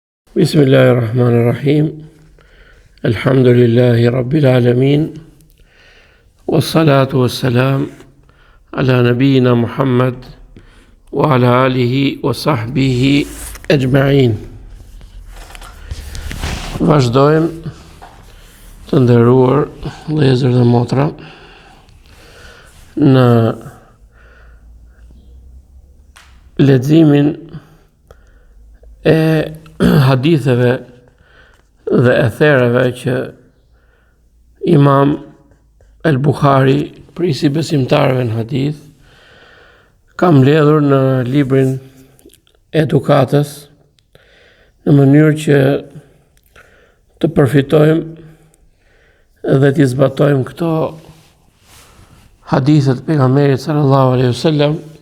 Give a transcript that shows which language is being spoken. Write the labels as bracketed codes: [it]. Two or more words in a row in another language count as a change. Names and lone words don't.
[ar] بسم الله الرحمن الرحيم. الحمد لله رب العالمين. والصلاة والسلام على نبينا محمد وعلى آله وصحبه أجمعين. [sq] Vazhdojmë të nderuar vëllezër dhe motra në leximin e haditheve dhe ethereve që Imam el-Bukhari, prisi besimtarëve në hadith, ka mbledhur në librin Edukatës në mënyrë që të përfitojmë dhe të zbatojmë këto hadithet pejgamberit [ar] صلى الله عليه وسلم